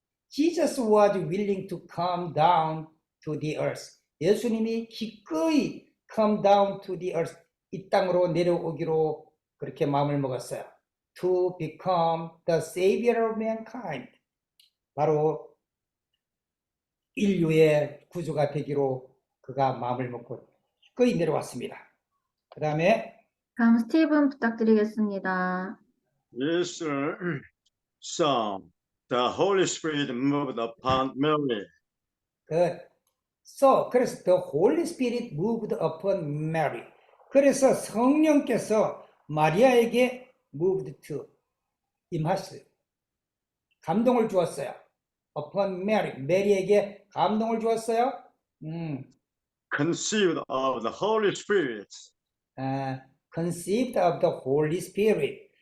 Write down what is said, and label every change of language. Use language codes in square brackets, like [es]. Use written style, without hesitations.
[en] Jesus was willing to come down to the earth. [ko] 예수님이 기꺼이 [en] come down to the earth, [ko] 이 땅으로 내려오기로 그렇게 마음을 먹었어요. [en] To become the savior of mankind. [ko] 바로 인류의 구주가 되기로 그가 마음을 먹고 기꺼이 내려왔습니다. 그 다음에 다음 스티븐 부탁드리겠습니다. [en] Yes, sir. So the Holy Spirit moved upon Mary. [ko] 그래서 [en] the Holy Spirit moved upon Mary. [ko] 그래서 성령께서 마리아에게 moved to, 임하셨어요. 감동을 주었어요. upon Mary, 메리에게 감동을 주었어요. [en] Conceived of the Holy Spirit. Conceived of the Holy Spirit.